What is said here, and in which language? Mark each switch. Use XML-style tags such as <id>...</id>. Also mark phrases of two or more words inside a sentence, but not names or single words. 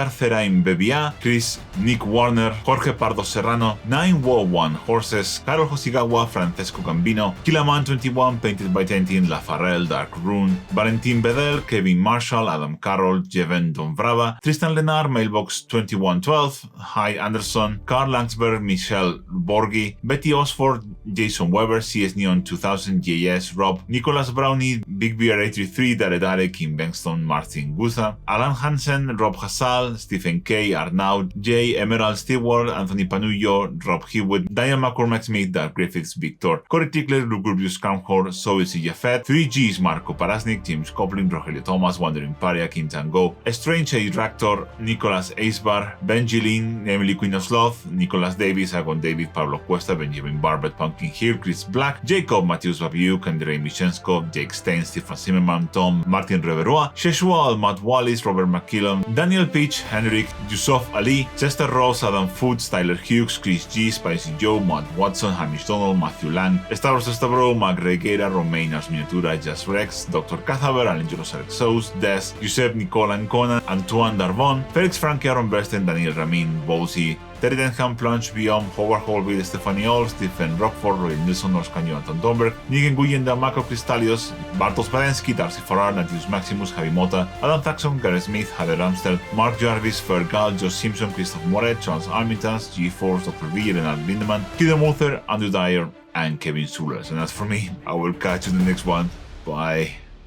<en>Zerain Bebia, Chris, Nick Warner, Jorge Pardo Serrano, 901 Horses, Carol Hosigawa, Francesco Gambino, Killaman21, Painted by Tentin, Lafarrell, Dark Rune, Valentin Bedell, Kevin Marshall, Adam Carroll, Jeven Donvrava, Tristan Lenar, Mailbox 2112, Hi Anderson, Carl Langsberg, Michelle Borgi, Betty Osford, Jason Weber, CS Neon 2000, JS, Rob, Nicholas Brownie, Big Bear 833, Dare, Kim Bengston, Martin Gutha, Alan Hansen, Rob Hassal, Stephen K, Arnaud, J, Emerald Stewart, Anthony Panullo, Rob Hewitt, Diane McCormack Smith, Dark Griffiths, Victor, Corey Tickler, Lugubrious Camhor, Zoe C. Jafet, 3Gs, Marco Parasnik, James Coplin, Rogelio Thomas, Wandering Paria, Kim Tango, Strange A. Raptor, Nicholas Acebar, Benji Lin, Emily Queen of Sloth, Nicholas Davis, Agon David, Pablo Cuesta, Benjamin Barbet, Pumpkin Hill, Chris Black, Jacob Matthews Babiuk, Andrei Michensko, Jake Stein, Stefan Zimmerman, Tom, Martin Reveroa, Sheshua, Matt Wallis, Robert McKillon, Daniel Peach, Henrik, Yusuf Ali, Chester Ross, Adam Foods, Tyler Hughes, Chris G, Spicy Joe, Matt Watson, Hamish Donald, Matthew Lang, Stavros Stavro, Mac Reguera, Romain Ars Miniatura, Jazz Rex, Dr. Cathaver, Alengeros Alexos, Des, Giuseppe Nicola Ancona, Antoine Darvon, Felix Frank, Aaron Bersten, Daniel Ramin, Bowsy, Terry Denham, Plunge, Beyond, Howard Holby, Stephanie All, Stephen Rockford, Roy Nilsson, Orscanio, Anton Domberg, Nigen Guyenda, Marco Cristalios, Bartosz Badensky, Darcy Farrar, Natius Maximus, Javi Mota, Adam Thaxon, Gareth Smith, Heather Ramstel, Mark Jarvis, Fergal, Josh Simpson, Christoph Moret, Charles Armitage, G-Force, Dr. V, Leonard Lindemann, Kiddo Muther, Andrew Dyer, and Kevin Sullers. And as for me, I will catch you in the next one. Bye.</en>